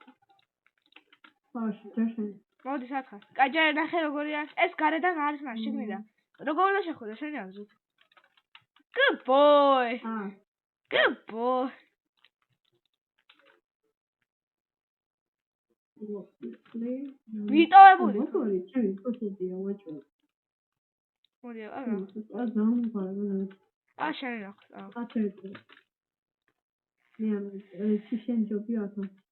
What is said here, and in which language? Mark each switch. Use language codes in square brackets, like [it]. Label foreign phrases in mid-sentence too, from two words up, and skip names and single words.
[ka] ჯერ. მოდი სათხარ. კაი, ჯერ ნახე როგორია. ეს გარედან არის მაშინ შიგნიდან. როგორ უნდა შეხვიდე შენი აზრით? [en] Good boy. Good boy. [ka] მიტოვებული. მოდი, არა. შენი ნახე. შენ ჯობია ახლა.